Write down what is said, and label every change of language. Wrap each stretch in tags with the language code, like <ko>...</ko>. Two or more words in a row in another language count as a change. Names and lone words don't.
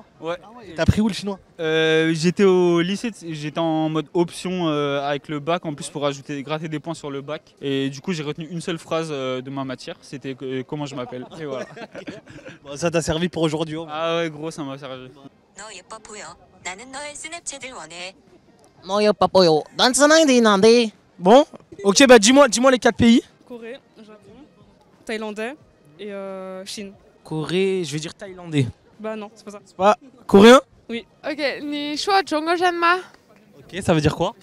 <fr>Ouais. T'as pris où le chinois? J'étais au lycée, j'étais en mode option avec le bac en plus pour gratter des points sur le bac. Et du coup j'ai retenu une seule phrase de ma matière, c'était comment je m'appelle. Et voilà. Bon, ça t'a servi pour aujourd'hui. Hein. Ah ouais gros ça m'a servi.</fr> <ko>너 예뻐 보여. 나는 너의 스냅챗을 원해.</ko> <fr>Bon, ok, bah dis-moi les 4 pays. Corée, Japon, Thaïlandais et Chine. Corée, je vais dire thaïlandais. Bah non, c'est pas ça. C'est pas coréen? Oui. Ok, ni choix Zhongguojanma. Ok, ça veut dire quoi?</fr>